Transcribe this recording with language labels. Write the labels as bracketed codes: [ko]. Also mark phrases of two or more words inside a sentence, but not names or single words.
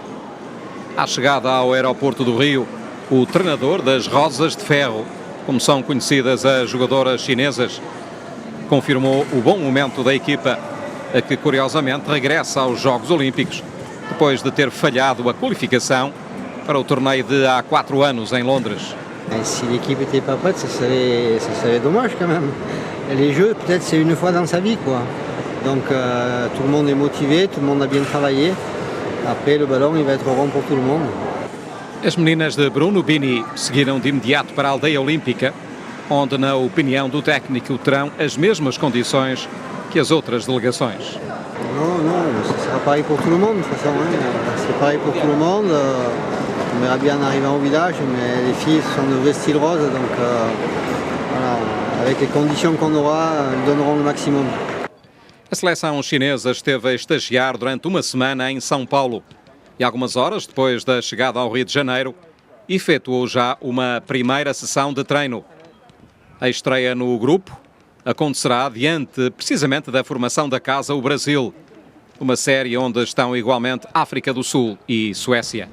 [pt] À chegada ao aeroporto do Rio, o treinador das Rosas de Ferro, como são conhecidas as jogadoras chinesas, confirmou o bom momento da equipa, a que curiosamente regressa aos Jogos Olímpicos, depois de ter falhado a qualificação para o torneio de há 4 anos em Londres. [fr] Si l'équipe n'était pas prête, ça serait dommage quand même. Les Jeux, peut-être c'est une fois dans sa vie, quoi. Donc tout le monde est motivé, tout le monde a bien travaillé. Après, le ballon, il va être rond pour tout le monde. [pt] As meninas de Bruno Bini seguiram de imediato para a aldeia olímpica, onde, na opinião do técnico, terão as mesmas condições que as outras delegações. [fr] Non, ce sera pareil pour tout le monde, de toute façon. C'est pareil pour tout le monde. On verra bien en arrivant au village, mais les filles sont de vestiles roses, donc voilà, avec les conditions qu'on aura, elles donneront le maximum. [pt] A seleção chinesa esteve a estagiar durante uma semana em São Paulo e algumas horas depois da chegada ao Rio de Janeiro, efetuou já uma primeira sessão de treino. A estreia no grupo acontecerá diante precisamente da formação da casa, o Brasil, uma série onde estão igualmente África do Sul e Suécia.